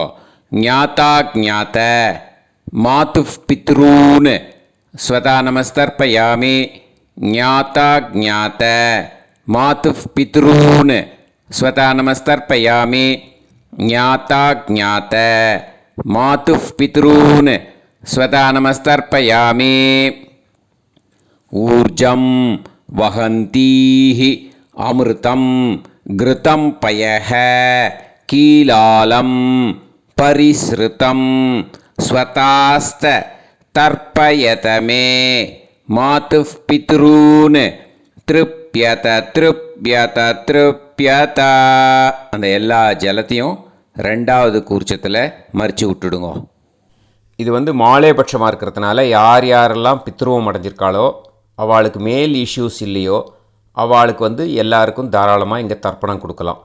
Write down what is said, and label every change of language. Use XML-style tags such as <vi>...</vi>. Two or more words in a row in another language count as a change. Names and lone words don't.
<sa>ज्ञाता ज्ञात मातृ पितॄन् स्वधा नमस्तर्पयामि. ज्ञाता ज्ञात मातृ पितॄन् स्वधा नमस्तर्पयामि. ज्ञाता ज्ञात मातृ पितॄन् स्वधा नमस्तर्पयामि. ऊर्जं वहन्तीः अमृतं घृतं पयः कीलालं परिस्रुतम् स्वधास्थ तर्पयतमे मातुः पितॄन् तृप्यत तृप्यत तृप्यत.</sa> <ta>அந்த எல்லா ஜலத்தையும் ரெண்டாவது கூர்ச்சத்தில் மறித்து விட்டுடுங்க. இது மாலேபட்சமாக இருக்கிறதுனால யார் யாரெல்லாம் பித்ருவம் அடைஞ்சிருக்காளோ அவளுக்கு</ta> <en>male issues</en> <ta>இல்லையோ அவளுக்கு எல்லாருக்கும் தாராளமாக இங்கே தர்ப்பணம் கொடுக்கலாம்.</ta>